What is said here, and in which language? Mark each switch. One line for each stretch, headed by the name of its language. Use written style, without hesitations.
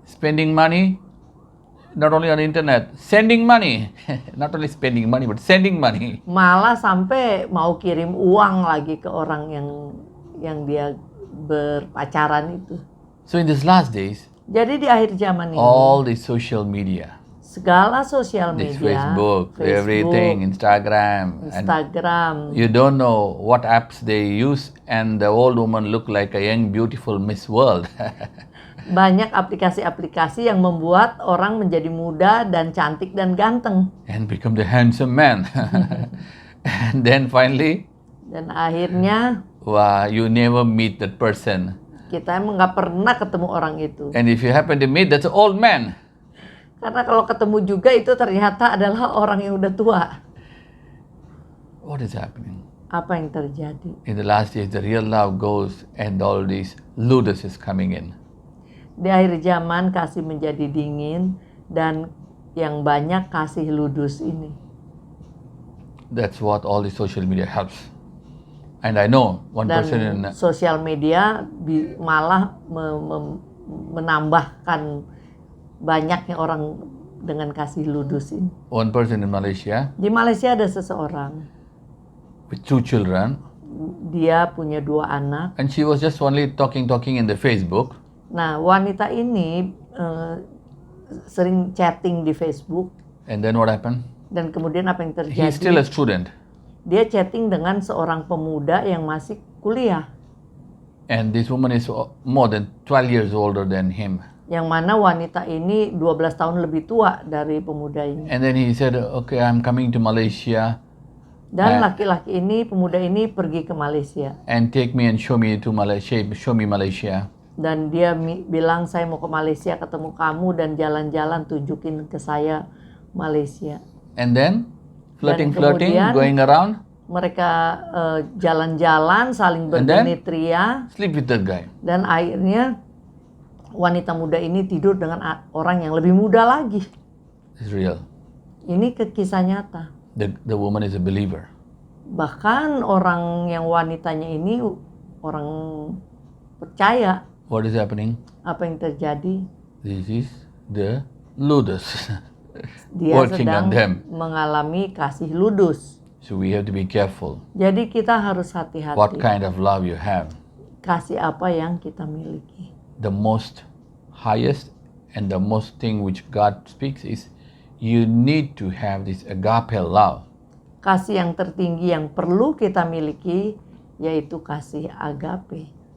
English: Spending money, not only on the internet, sending money. Not only spending money, but sending money.
Indonesian: Malah sampai mau kirim uang lagi ke orang yang dia berpacaran itu.
English: So in these last days,
Indonesian: Jadi di akhir zaman ini,
English: all the social media,
Indonesian: segala sosial
English: this
Indonesian: media,
English: Facebook, everything, Instagram, and
Indonesian: Instagram,
English: you don't know what apps they use, and the old woman look like a young, beautiful Miss World.
Indonesian: banyak aplikasi-aplikasi yang membuat orang menjadi muda dan cantik dan ganteng.
English: And become the handsome man. And then finally,
Indonesian: Dan akhirnya
English: wow, you never meet that person.
Indonesian: kita emang nggak pernah ketemu orang itu.
English: And if you happen to meet, that's an old man.
Indonesian: Karena kalau ketemu juga itu ternyata adalah orang yang udah tua.
English: What is happening?
Indonesian: Apa yang terjadi?
English: In the last days, the real love goes and all these ludus is coming in.
Indonesian: Di akhir zaman kasih menjadi dingin dan yang banyak kasih ludus ini.
English: That's what all the social media helps. And I know one person in
Indonesian: Dan sosial media malah menambahkan banyaknya orang dengan kasih ludus ini.
English: one person in Malaysia
Indonesian: Di Malaysia ada seseorang,
English: with 2 children,
Indonesian: dia punya 2 anak.
English: and she was just only talking in the Facebook.
Indonesian: Nah, wanita ini sering chatting di Facebook.
English: And then what happened?
Indonesian: Dan kemudian apa yang terjadi?
English: He's still a student.
Indonesian: Dia chatting dengan seorang pemuda yang masih kuliah.
English: And this woman is more than 12 years older than him.
Indonesian: Yang mana wanita ini 12 tahun lebih tua dari pemuda ini.
English: And then he said, okay, I'm coming to Malaysia.
Indonesian: Dan laki-laki ini, pemuda ini pergi ke Malaysia.
English: and take me and show me to Malaysia, show me Malaysia.
Indonesian: Dan dia bilang, saya mau ke Malaysia ketemu kamu dan jalan-jalan tunjukin ke saya Malaysia.
English: And then flirting,
Indonesian: kemudian-
English: going around,
Indonesian: Mereka jalan-jalan, saling
English: And then?
Indonesian: bergenitria.
English: sleep with that guy.
Indonesian: Dan akhirnya wanita muda ini tidur dengan orang yang lebih muda lagi.
English: It's real.
Indonesian: Ini kisah nyata.
English: The woman is a believer.
Indonesian: Bahkan orang yang wanitanya ini orang percaya.
English: What is happening?
Indonesian: Apa yang terjadi?
English: This is the ludus
Indonesian: Dia
English: working on them.
Indonesian: mengalami kasih ludus.
English: So we have to be careful
Indonesian: Jadi kita harus hati-hati.
English: what kind of love you have.
Indonesian: Kasih apa yang kita miliki.
English: The most highest and the most thing which God speaks is you need to have this agape love.
Indonesian: Kasih yang tertinggi yang perlu kita miliki yaitu kasih agape.